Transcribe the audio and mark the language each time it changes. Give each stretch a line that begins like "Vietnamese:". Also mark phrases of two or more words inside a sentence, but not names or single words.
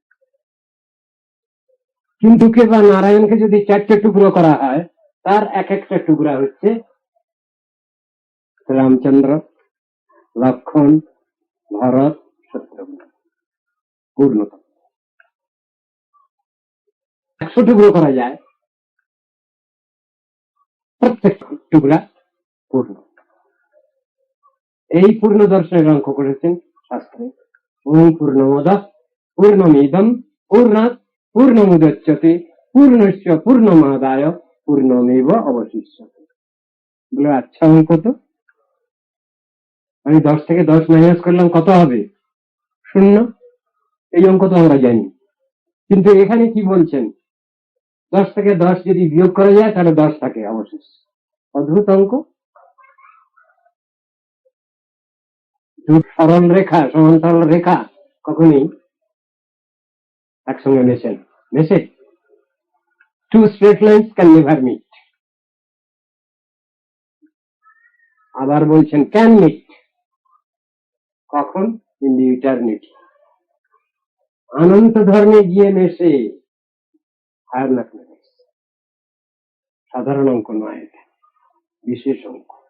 Bangla: কিন্তু কে বা নারায়ণকে যদি 4টে টুকরো করা হয়, তার এক একটা টুকরা হচ্ছে রামচন্দ্র, লক্ষণ, ভরত, শত্রুঘ্ন, পূর্ণতা। 100 টুকরো করা যায়, প্রত্যেক টুকরা পূর্ণ। এই পূর্ণ দর্শনের অঙ্ক করেছেন শাস্ত্রে।
Sanskrit: ওম পূর্ণমদঃ পূর্ণমিদং পূর্ণাৎ পূর্ণমুদচ্যতে পূর্ণস্য পূর্ণমাদায় পূর্ণমেব অবশিষ্যতে।
Bangla: বলে আচ্ছা অঙ্ক তো, আমি 10 থেকে 10 মাইনাস করলাম, কত হবে? 0। এই অঙ্ক তো আমরা জানি, কিন্তু এখানে কি বলছেন? 10 থেকে 10 যদি বিয়োগ করা যায় তাহলে 10 থাকে অবশেষ। অদ্ভুত অঙ্ক। সরল রেখা, সমান্তরাল রেখা কখনই একসঙ্গে মেশে।
English: 2 straight lines can never meet.
Bangla: আবার বলছেন
English: can meet,
Bangla: কখন?
English: in the eternity.
Bangla: অনন্ত ধর্মে গিয়ে মেশে,
English: higher mathematics.
Bangla: সাধারণ অঙ্ক নয়, এটা বিশেষ অঙ্ক।